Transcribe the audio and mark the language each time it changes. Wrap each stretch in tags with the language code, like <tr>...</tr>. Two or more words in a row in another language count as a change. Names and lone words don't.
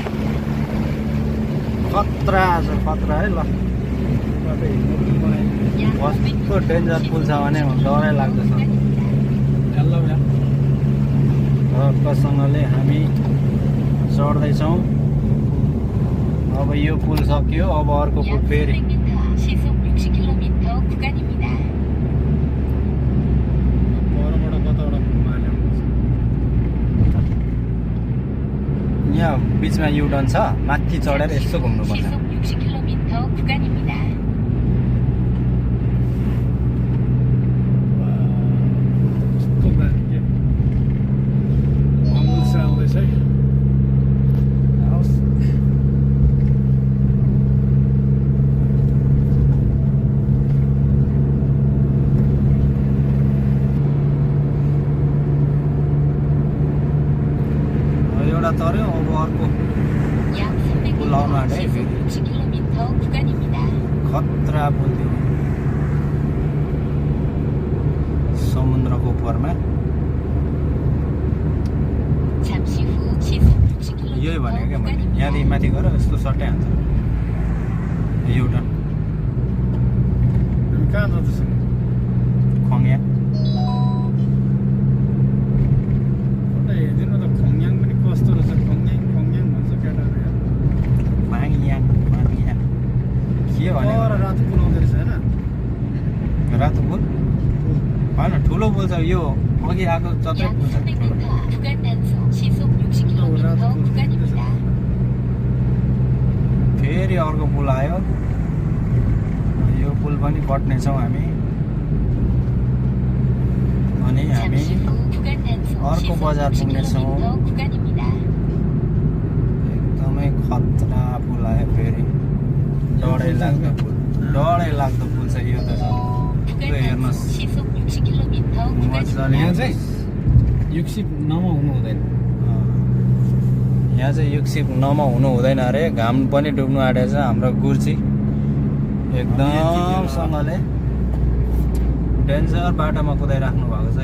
<ne>खतरा छ, खतरा है। ल कस्तो डेन्जर पुल छ भने डरै लाग्दछ। रक्कसँगले हामी चढ्दैछौँ। अब यो पुल सक्यो, अब अर्को पुल फेरि।</ne> <ko>시속 60km 구간입니다.</ko> <ne>परबाट कताबाट घुमाएर ल्याउनुपर्छ? यहाँ बिचमा युटर्न छ, माथि चढेर यसो घुम्नुपर्छ।</ne> <ko>시속 60km 구간입니다.</ko> <ne>कस्तो दामी के अमुल्स आउँदैछ है। आओस्। एउटा तर्यो, अब अर्को 약 पुल आउनु 300m आँट्यो है 시속 फेरि।</ne> <ko>60km 구간입니다.</ko> <ne>खतरा पुल थियो, समुद्रको उपरमा।</ne> <ko>잠시 후 시속 60km</ko> <ne>यही भनेको क्या मैले,</ne> <ko>구간입니다.</ko> <ne>यहाँदेखि माथि गएर यस्तो सट्टै हान्छ युटर्न। हामी कहाँ जाँदैछौँ? खङ्या फोटो हेरिदिनु त खङ्याङ पनि कस्तो रहेछ। खङ्याङ खङ्याङ भन्छ केटाहरू यहाँ। माङयाङ माङयाङ के भने पर रातो पुल आउँदो रहेछ होइन? रातो पुल होइन, ठुलो पुल छ यो। अघि आएको जत्रै 약 पुल छ ठुलो।</ne> <ko>300m 구간 단속 시속 60km 구간입니다.</ko> <ne>फेरि अर्को पुल आयो, यो पुल पनि कट्नेछौँ हामी। अनि हामी</ne> <ko>잠시 후 구간 단속</ko> <ne>अर्को 시속 बजार पुग्नेछौँ।</ne> <ko>60km 구간입니다.</ko> <ne>एकदमै खतरा पुल आयो फेरि, डरै लाग्दो पुल, डरै लाग्दो पुल छ यो त। 구간 हेर्नुहोस्</ne> <ko>단속 시속 60km</ko> <ne>मजाले यहाँ चाहिँ युक्सिप नमा हुनु हुँदैन। यहाँ चाहिँ युक्सिप नमा हुनु हुँदैन अरे। घाम पनि डुब्नु आँटेको छ। हाम्रो गुर्ची एकदमसँगले डेन्जर बाटोमा कुदाइराख्नु भएको छ।</ne>